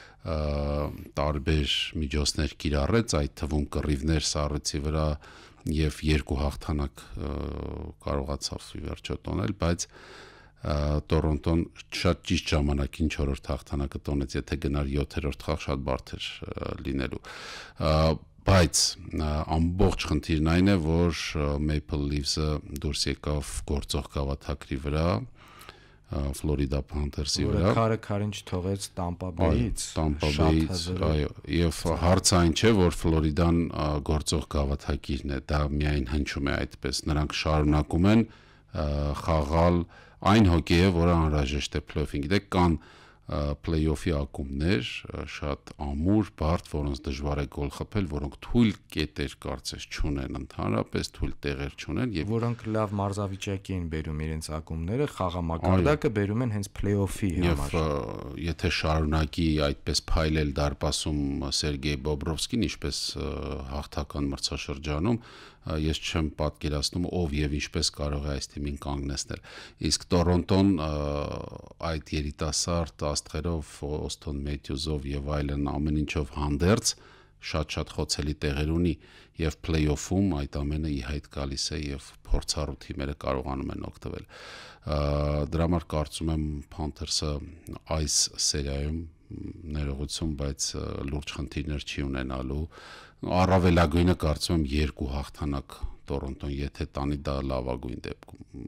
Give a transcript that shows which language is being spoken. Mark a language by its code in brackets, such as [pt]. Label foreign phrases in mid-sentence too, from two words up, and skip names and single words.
[hy] տարբեր միջոցներ կիրառեց, այդ թվում կռիվներ Սառոցի վրա եւ 2 հաղթանակ կարողացավ ի վերջո տոնել, բայց Տորոնտոն շատ ճիշտ ժամանակին 4-րդ հաղթանակը տոնեց, եթե գնար 7-րդ խաղ շատ բարդ էր լինելու։ Բայց ամբողջ խնդիրն այն է, որ Maple Leafs-ը դուրս եկավ գործող գավաթակրի վրա, Florida Panthers-ի վրա, որը քարին չթողեց Tampa Bay-ից, այո, եւ հարցը այն չէ, որ Ֆլորիդան գործող գավաթակիրն է, դա միայն հնչում է այդպես, նրանք շարունակում են խաղալ այն հոկեյը, որը անհրաժեշտ է play-off-ին, գիտեք, կան play-off-ի ակումբներ, շատ ամուր, բարդ, որոնց դժվար է գոլ խփել, որոնք թույլ կետեր կարծես չունեն, ընդհանրապես թույլ տեղեր չունեն եւ որոնք լավ մարզավիճակի են բերում իրենց ակումբները, խաղամակարդակը բերում են հենց play-off-ի համար։ Եվ եթե շարունակի այդպես փայլել դարպասում Սերգեյ Բոբրովսկին, ինչպես հաղթական մրցաշրջանում, ես չեմ պատկերացնում ով եւ ինչպես կարող է այս թիմին կանգնեցնել։ Իսկ Տորոնտոն այդ երիտասարդ աստղերով, Օսթոն Մեթյուզով եւ այլն ամեն ինչով հանդերձ շատ խոցելի տեղեր ունի եւ play-off-ում այդ ամենը ի հայտ գալիս է եւ փորձառու թիմերը կարողանում են օգտվել։ Դրա համար կարծում եմ Panthers-ը այս սերիայում ներողություն, բայց լուրջ խնդիրներ չի ունենալու։ Առավելագույնը կարծում եմ 2 հաղթանակ Տորոնտոն, եթե տանի դա լավագույն դեպքում։